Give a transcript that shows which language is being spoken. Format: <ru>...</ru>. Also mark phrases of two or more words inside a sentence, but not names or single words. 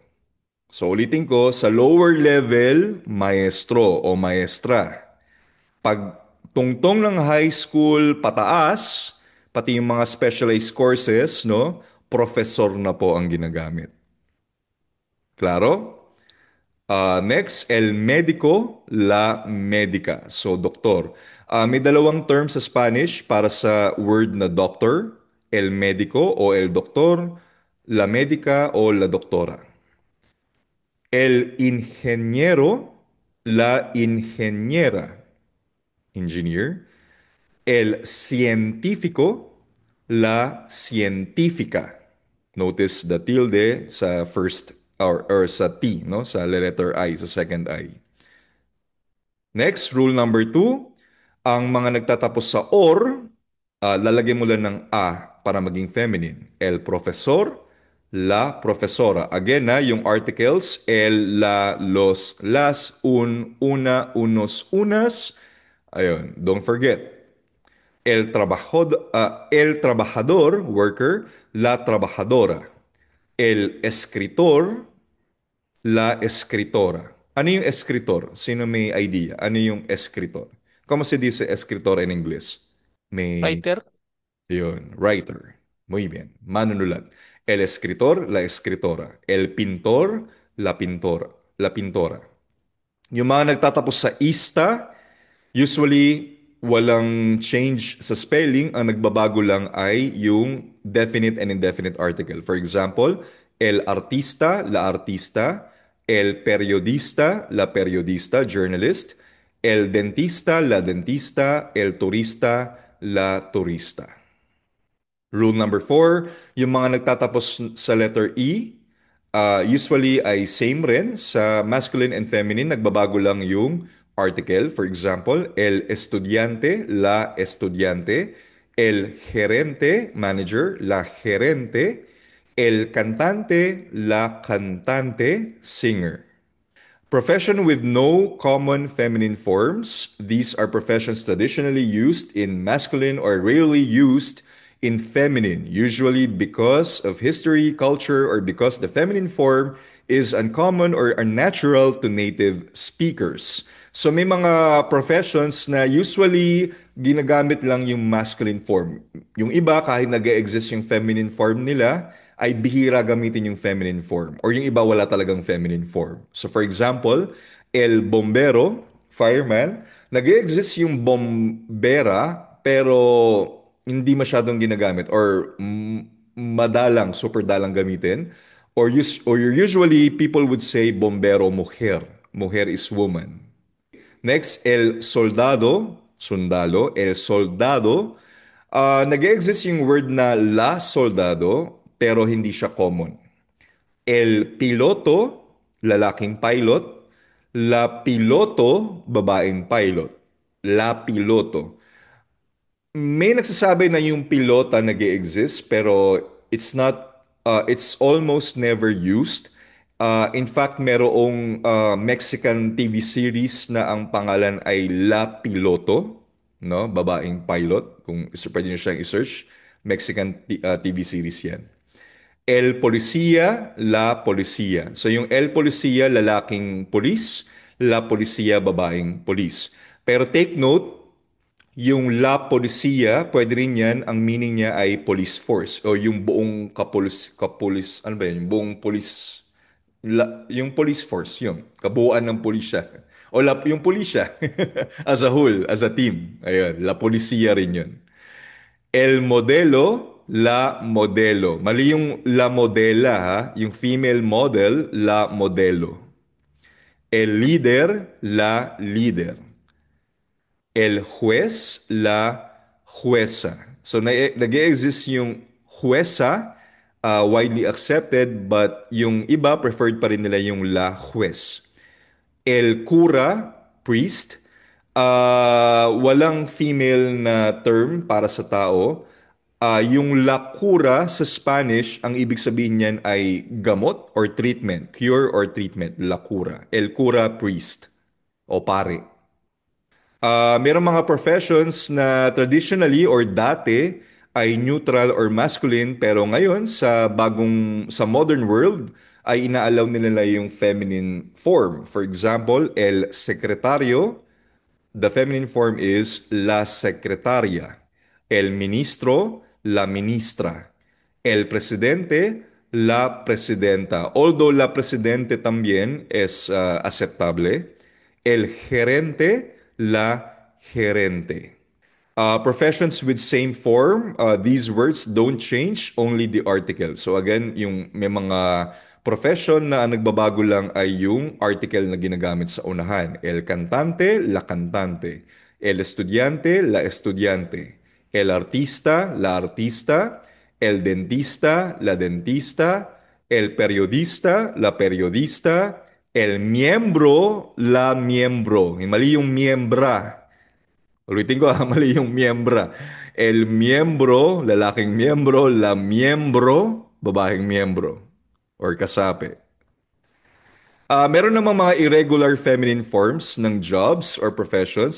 <tl>So ulitin ko, sa</tl> <en>lower level,</en> <es>maestro o maestra.</es> <tl>Pag tungtong ng</tl> <en>high school</en> <tl>pataas, pati yung mga</tl> <en>specialized courses,</en> <tl>no, professor na po ang ginagamit. Klaro? Next,</tl> <es>el médico, la médica.</es> <tl>So, doktor. May dalawang term sa Spanish para sa word na doctor.</tl> <es>El médico o el doctor, la médica o la doctora. El ingeniero, la ingeniera. Engineer. El científico, la científica.</es> <en>Notice the tilde sa first or sa T, no? Sa letter I, sa second I. Next, rule number two,</en> <tl>ang mga nagtatapos sa or, lalagyan mo lang ng a para maging feminine.</tl> <es>El profesor, la profesora.</es> <en>Again, yung articles,</en> <es>el, la, los, las, un, una, unos, unas.</es> <tl>Ayun,</tl> <en>don't forget.</en> <es>El trabajador, worker, la trabajadora. El escritor, la escritora.</es> <tl>Ano yung escritor? Sino may idea? Ano yung escritor?</tl> <es>¿Cómo se dice escritor en inglés?</es> <tl>May, Fighter? yun, writer.</tl> <es>Muy bien.</es> <tl>Manunulat.</tl> <es>El escritor, la escritora. El pintor, la pintora. La pintora.</es> <tl>Yung mga nagtatapos sa ista, usually, walang change sa spelling. Ang nagbabago lang ay yung</tl> <en>definite and indefinite article. For example,</en> <es>el artista, la artista, el periodista, la periodista, journalist, el dentista, la dentista, el turista, la turista.</es> <en>Rule number four,</en> <tl>yung mga nagtatapos sa</tl> <en>letter E,</en> <tl>usually ay same rin. Sa</tl> <en>masculine and feminine,</en> <tl>nagbabago lang yung article.</tl> <en>For example,</en> <es>el estudiante, la estudiante, el gerente, manager, la gerente, el cantante, la cantante, singer.</es> <en>Profession with no common feminine forms. These are professions traditionally used in masculine or rarely used in feminine, usually because of history, culture, or because the feminine form is uncommon or unnatural to native speakers.</en> <tl>So may mga professions na usually ginagamit lang yung</tl> <en>masculine form.</en> <tl>Yung iba, kahit nag-exist yung</tl> <en>feminine form</en> <tl>nila, ay bihira gamitin yung</tl> <en>feminine form.</en> <tl>Or yung iba wala talagang</tl> <en>feminine form. So for example,</en> <es>el bombero,</es> <tl>fireman, nag-exist yung bombera, pero hindi masyadong ginagamit. Or madalang, super dalang gamitin.</tl> <en>Or usually, people would say</en> <es>bombero mujer.</es> <en>Mujer is woman. Next,</en> <es>el soldado, sundalo, el soldado.</es> <tl>Nag-exist yung word na</tl> <es>la soldado,</es> <tl>pero hindi siya common.</tl> <es>El piloto, lalaking pilot. La piloto, babaeng pilot. La piloto.</es> <tl>May nagsasabi na yung pilota nag-exist pero</tl> <en>it's almost never used. In fact,</en> <tl>merong</tl> <en>Mexican TV series</en> <tl>na ang pangalan ay La Piloto, no? Babaeng pilot, kung pwede nyo siyang i-search.</tl> <en>Mexican TV series yan.</en> <es>El Policía, La Policía.</es> <tl>So yung</tl> <es>El Policía,</es> <tl>lalaking polis,</tl> <es>La Policía,</es> <tl>babaeng polis. Pero</tl> <en>take note,</en> <tl>yung</tl> <es>La Policia,</es> <tl>pwede rin yan, ang meaning niya ay</tl> <en>police force</en> <tl>o yung buong ano ba yan? Yung buong police, yung</tl> <en>police force,</en> <tl>yung kabuuan ng pulisya. O yung pulisya, as a whole, as a team. Ayun,</tl> <es>La Policia</es> <tl>rin yun.</tl> <es>El modelo, la modelo.</es> <tl>Mali yung</tl> <es>la modela,</es> <tl>ha? Yung</tl> <en>female model,</en> <es>la modelo. El líder, la líder. El juez, la jueza.</es> <tl>So nag-exist yung jueza,</tl> <en>widely accepted,</en> <tl>but yung iba preferred pa rin nila yung</tl> <es>la juez. El cura,</es> <tl>priest, walang female na term para sa tao. Yung</tl> <es>la cura</es> <tl>sa Spanish, ang ibig sabihin niyan ay gamot or treatment,</tl> <en>cure or treatment,</en> <es>la cura. El cura,</es> <tl>priest o pare. Merong mga professions na traditionally or dati ay neutral or masculine pero ngayon sa</tl> <en>modern world</en> <tl>ay inaalaw nila yung</tl> <en>feminine form. For example,</en> <es>el secretario,</es> <en>the feminine form is</en> <es>la secretaria. El ministro, la ministra. El presidente, la presidenta. Although la presidente también es aceptable. El gerente, la gerente.</es> <en>Professions with same form, these words don't change, only the article. So again,</en> <tl>yung may mga profession na ang nagbabago lang ay yung article na ginagamit sa unahan.</tl> <es>El cantante, la cantante. El estudiante, la estudiante. El artista, la artista. El dentista, la dentista. El periodista, la periodista. El miembro, la miembro.</es> <tl>Mali yung miembra. Ulitin ko, mali yung miyembra.</tl> <es>El miembro,</es> <tl>lalaking miyembro,</tl> <es>la miembro,</es> <tl>babaeng miyembro or kasapi. Meron namang mga</tl> <en>irregular feminine forms</en> <tl>ng jobs or professions.</tl>